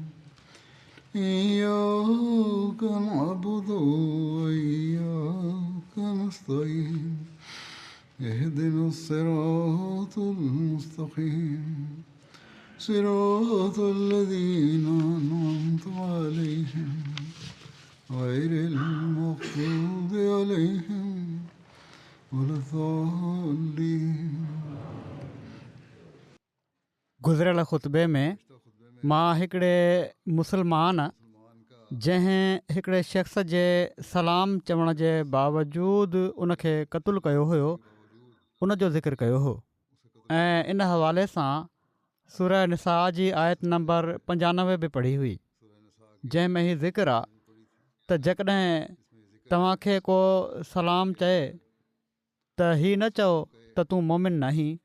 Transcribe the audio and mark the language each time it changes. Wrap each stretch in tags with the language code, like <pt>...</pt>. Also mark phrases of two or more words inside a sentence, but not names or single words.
<ar>إياك نعبد وإياك نستعين اهدنا الصراط المستقيم صراط الذين أنعمت عليهم غير المغضوب عليهم ولا الضالين.</ar> <sd>गुज़िरियल ख़ुतबे में मां हिकिड़े मुस्लमान जंहिं हिकिड़े शख़्स जे सलाम चवण जे बावजूदु उनखे क़तलु कयो हुयो उन जो ज़िक्र कयो हो ऐं इन हवाले सां सूरह निसा जी आयत नंबर 95 बि पढ़ी हुई, जंहिं में हीउ ज़िक्र आहे त जेकॾहिं तव्हांखे को सलाम चए त हीअ न चओ त तूं मोमिन नाहीं।</sd>